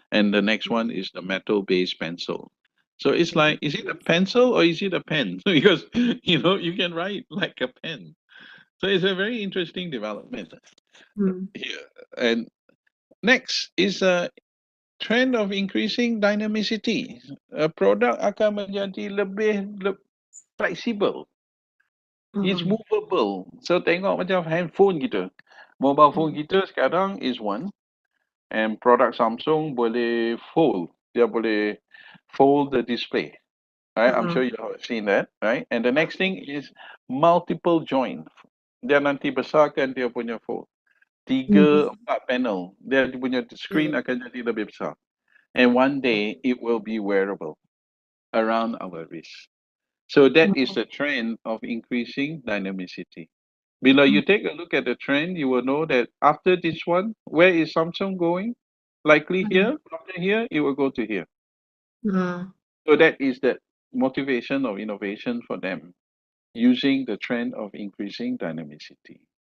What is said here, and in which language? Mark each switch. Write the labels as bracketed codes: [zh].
[en] And the next one is the metal-based pencil. So it's like, is it a pencil or is it a pen? Because, you can write like a pen. So it's a very interesting development here. And next is a trend of increasing dynamicity. [ms] A product akan menjadi lebih flexible. [en] It's movable. [ms] So tengok macam handphone kita. [en] Mobile phone [ms] kita sekarang [en] is one. And product Samsung [ms] boleh fold. Dia boleh [en] fold the display. Right? I'm sure you have seen that. Right? And the next thing is multiple joint. [ms] Dia nanti besarkan dia punya fold. 3, 4 panel. Dia punya screen akan jadi lebih besar. [en] And one day it will be wearable around our wrist. So that is the trend of increasing dynamicity. [ms] Bila [en] you take a look at the trend, you will know that after this one, where is Samsung going? Likely here. After here, it will go to here. So that is the motivation of innovation for them, using the trend of increasing dynamicity.